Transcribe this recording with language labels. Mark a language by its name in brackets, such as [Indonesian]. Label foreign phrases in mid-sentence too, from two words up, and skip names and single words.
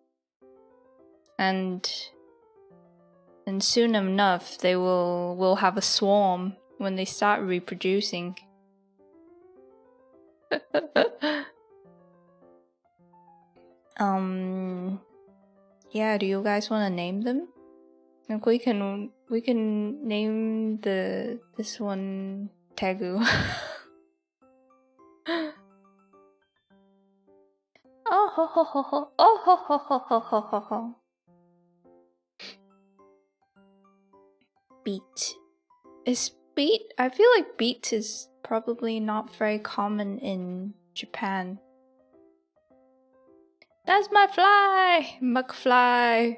[English] And soon enough, they will have a swarm when they start reproducing. Yeah, do you guys want to name them? Like we can name this one Tegu. Oh ho ho ho ho, oh ho ho ho ho ho ho ho. Beet. Is beet? I feel like beet is probably not very common in Japan. That's my fly! McFly!